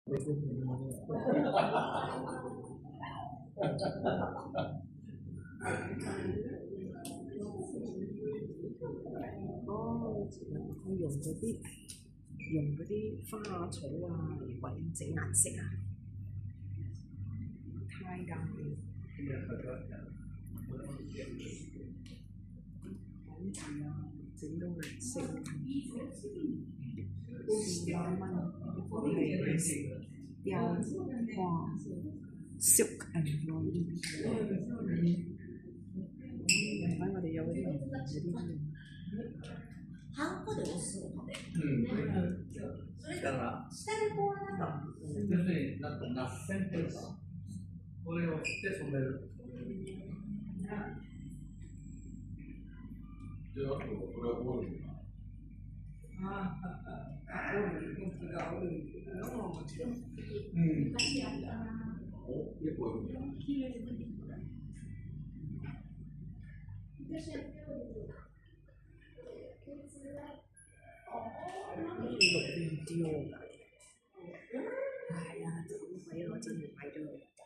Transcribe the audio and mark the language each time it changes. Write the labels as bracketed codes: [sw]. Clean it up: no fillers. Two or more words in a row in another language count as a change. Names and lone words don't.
[yue] 佢用嗰啲花草啊嚟揾整顏色啊，太啱了。講字啊，整到顏色4萬蚊，係雕花 [en] silk and embroidery。 [yue] 喺我哋有嗰啲 [ja] ハンコで押すので、だから下にこうなんか要するになんかナッセンというか、これをして染める。で、あとこれはゴールド。ああ、ゴールド、本当だ、ゴールド。もちろん。お、結構いいね。 [yue] 錄 video 㗎，係啊，咁鬼我真係買咗佢。